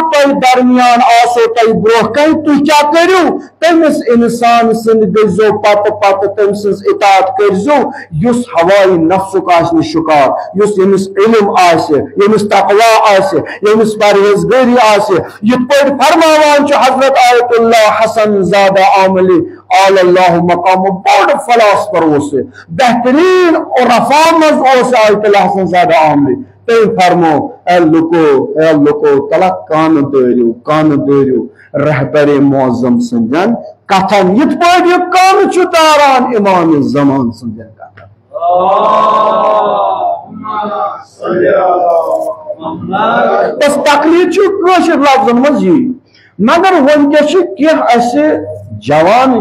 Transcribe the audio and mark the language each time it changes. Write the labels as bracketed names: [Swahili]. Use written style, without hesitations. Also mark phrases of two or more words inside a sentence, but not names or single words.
[Kashmiri] بہٕ تۄہہِ درمیان آسو تۄہہِ برٛونٛہہ کَنہِ تُہۍ کیٛاہ کٔرِو تٔمِس اِنسان سٕنٛدۍ گٔژھۍزیو پتہٕ پتہٕ تٔمۍ سٕنٛز اطاعت کٔرۍزیو یُس ہوایہِ نفسُک آسہِ نہٕ شِکار یُس ییٚمِس علم آسہِ ییٚمِس تقوا آسہِ ییٚمِس پرہیزگٲری آسہِ یِتھ پٲٹھۍ فرماوان چھُ حضرت آیت اللہ حسن زادہ عاملی آل اللہ مقام بوٚڑ فلاسفر اوس یہِ بہتریٖن عرفا منٛز اوس آیت اللہ حسن زادہ عاملی تٔمۍ فرمو اے لُکو تلا کانہٕ دٲرِو رہبر معظم سٕنٛدٮ۪ن کتھن یِتھ پٲٹھۍ یہِ کانہٕ چھُ داران امام زمان سٕنٛدٮ۪ن کتھن بس تقلید چھُ کٲشِر لفظن منٛز یی مگر وٕنکٮ۪س چھِ کینٛہہ اَسہِ جوان